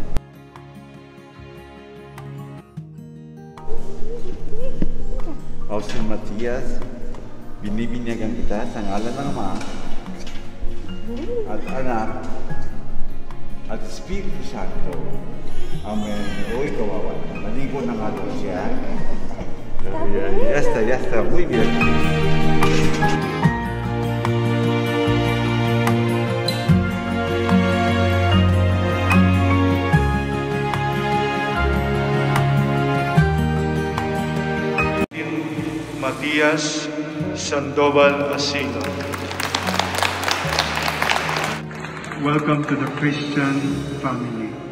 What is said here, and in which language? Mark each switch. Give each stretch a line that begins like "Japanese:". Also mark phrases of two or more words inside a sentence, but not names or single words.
Filipino: O si Matías, binibinyagan kita sa ngalan ng Ama at Anak at Espiritu Santo. Amen. Uy, kawawa. Maligo na nga doon siya.
Spanish: Ya está, muy bien. Matías Sandoval Asino.
English: Welcome to the Christian family.